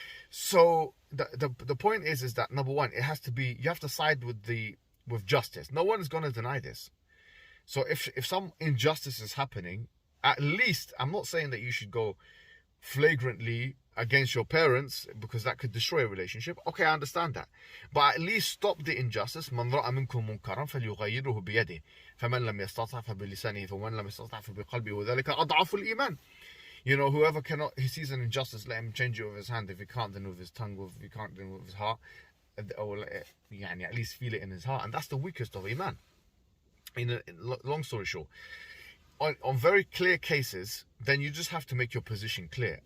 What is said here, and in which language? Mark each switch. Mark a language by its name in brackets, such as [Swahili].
[English] So the point is that, number one, it has to be, you have to side with justice. No one is going to deny this. So if some injustice is happening, at least, I'm not saying that you should go flagrantly against your parents, because that could destroy a relationship. Okay, I understand that. But at least stop the injustice. [Arabic] من رأى منكم منكرا فليغيره بيده فمن لم يستطع فبلسانه فمن لم يستطع فبقلبه وذلك أضعف الإيمان. [English] Whoever he sees an injustice, let him change it with his hand. If he can't, then with his tongue. If he can't, then with his heart. Or at least feel it in his heart. And that's the weakest of Iman. Long story short, on very clear cases, then you just have to make your position clear.